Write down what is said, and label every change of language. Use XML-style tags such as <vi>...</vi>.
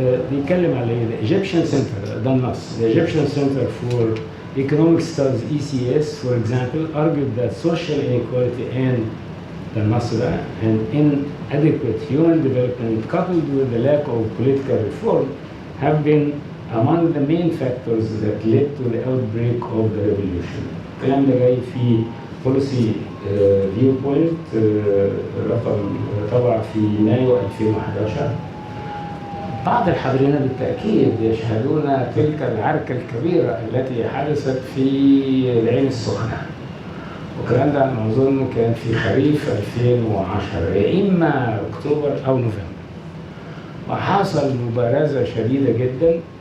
<ar>بيتكلم على Egyptian Center، ده النص.</ar> <en>The Egyptian Center for Economic Studies (ECS) for example argued that social inequality and</en> <ar>ده النص ده</ar> <en>and inadequate human development coupled with the lack of political reform have been among the main factors that led to the outbreak of the revolution.</en> <ar>الكلام ده جاي في policy viewpoint رقم طبع في يناير 2011. بعض الحاضرين بالتأكيد يشهدون تلك العركة الكبيرة التي حدثت في العين السخنة، والكلام ده على ما أظن كان في خريف 2010 يا إما أكتوبر أو نوفمبر، وحصل مبارزة شديدة جدا.</ar>